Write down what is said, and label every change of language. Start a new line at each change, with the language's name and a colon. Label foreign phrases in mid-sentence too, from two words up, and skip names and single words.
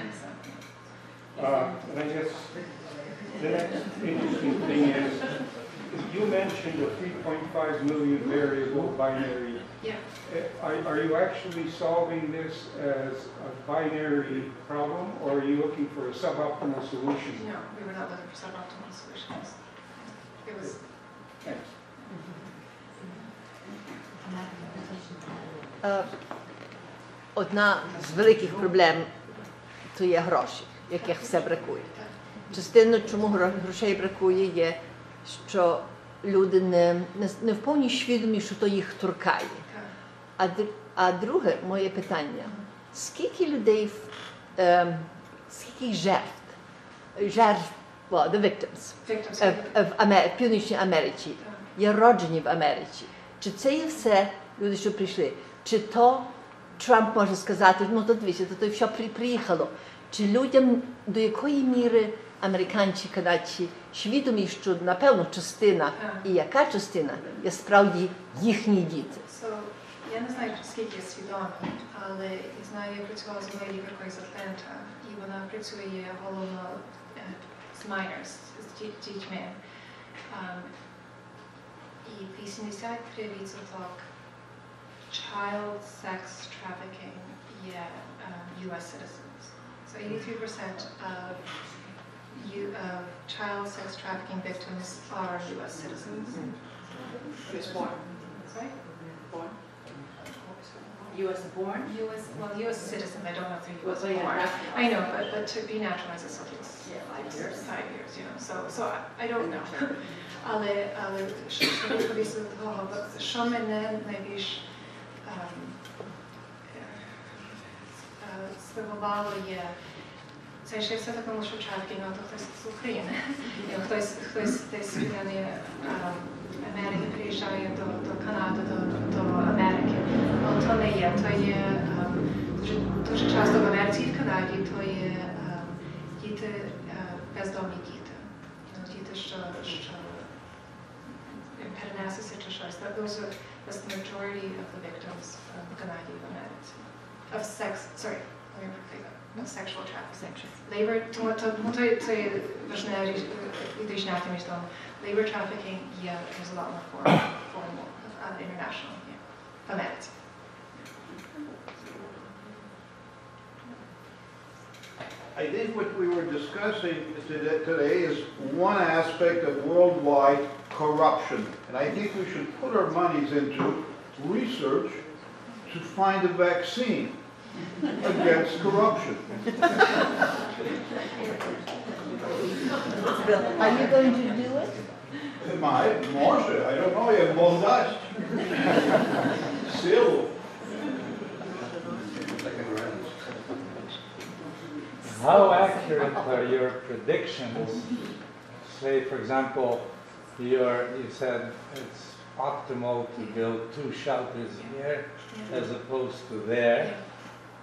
English: And I guess the next interesting thing is, you mentioned a 3.5 million variable binary. Yeah. Are you actually solving this as a binary problem, or are you looking for a suboptimal solution? No, we were not looking for suboptimal solutions. It was. Thanks.
Ukrainian: Одна з великих проблем – то є гроші, яких все бракує. Частина, чому грошей бракує, є, що люди не в повній свідомі, що то їх торкає. А друге моє питання – скільки людей, скільки жертв,
English: the victims,
Ukrainian: в Північній Америці, є роджені в Америці? Чи це є все люди, що прийшли? Чи то Трамп може сказати, ну то дивіться, то все приїхало. Чи людям, до якої міри американці, канадці свідомі, що, напевно, частина, і яка частина, є справді їхні діти? Я не знаю, скільки свідомо, але знаю, я працювала з одною лікаркою з Атланта, і вона працює головно з minors, з дітьми. І 83%
English: child sex trafficking, U.S.
Ukrainian: citizens.
English: So 83% of child sex trafficking victims are U.S. citizens. Who's born? Sorry? Born? U.S. born? U.S. citizen. I don't know if they're U.S. Well, yeah, born. naturalized. I know, but to be naturalized is something. 5 years. 5 years, you know. So I don't know.
Ukrainian: Але що відповісти до того, що мене найбільш здивувало є, це ще все такому, що трафікінг, то хтось з України, хтось десь з Америки приїжджає до Канади, до Америки, але то не є, то є дуже часто в Америці і в Канаді, то є діти, бездомні діти, діти, що перенесуться чи щось.
English: That's the majority of the victims of Canadian Americans of sexual trafficking.
Ukrainian: Labor, to важне відрізняти між тому.
English: Labor trafficking, there's a lot more formal, international,
Ukrainian: в Америці.
English: I think what we were discussing today is one aspect of worldwide corruption. And I think we should put our monies into research to find a vaccine against corruption. Are you going to do it? Може, I don't know,
Ukrainian: як Бог дасть. Силу.
English: How accurate are your predictions? Say, for example, you said it's optimal to build 2 shelters here as opposed to there.